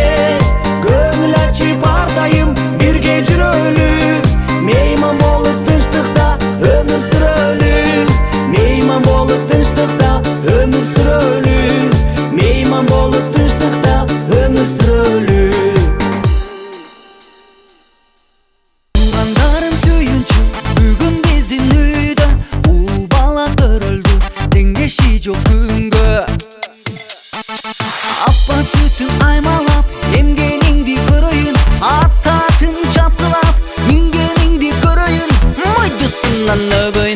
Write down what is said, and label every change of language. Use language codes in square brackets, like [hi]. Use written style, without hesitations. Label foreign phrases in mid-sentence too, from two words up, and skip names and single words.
[ky] Көңүл ачып ар дайым бирге жүрөлү, мейман болуп тынчтыкта өмүр сүрөлү. Мейман болуп тынчтыкта өмүр сүрөлү. Мейман болуп тынчтыкта өмүр сүрөлү. [kk] Туғандарым сүйінші, бүгін біздің үйді, ұл бала төрілді, теңдеші жоқ күнгі. Апа сүтін аймалап, емгеніңді көрейін, аттатын жапқылап, мінгеніңді көрейін, майдысынан өбейін.